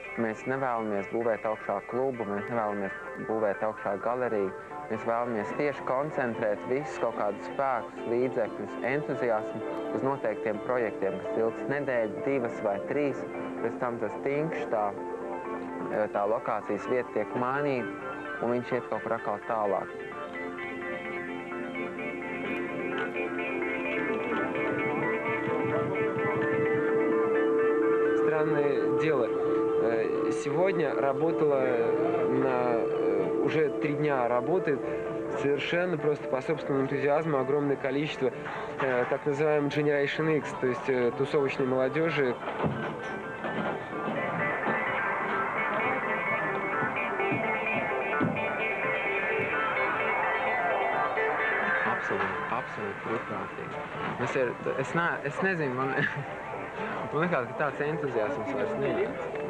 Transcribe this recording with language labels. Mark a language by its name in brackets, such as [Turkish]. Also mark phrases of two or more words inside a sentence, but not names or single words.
[Latvian] Mēs nevēlamies būvēt augšā klubu, mēs nevēlamies būvēt augšā galeriju, mēs vēlamies tieši koncentrēt visus kaut kādus spēkus, līdzekļus, entuziasmu uz noteiktiem projektiem, kas ilgs nedēļu, 2 vai 3, pēc tam tas tinkšs, tā lokācijas vieta tiek mainīta, un viņš iet kaut kur atkal tālāk. [Russian] Странное дело. Сегодня работала уже 3 дня работает совершенно просто по собственному энтузиазму огромное количество так называемой [English] Generation X, [Russian] то есть тусовочной молодежи. [Latvian] Absolūti brīvprātīgi. Es nezinu, man liekas, ka tāds entuziasms vairs neiet.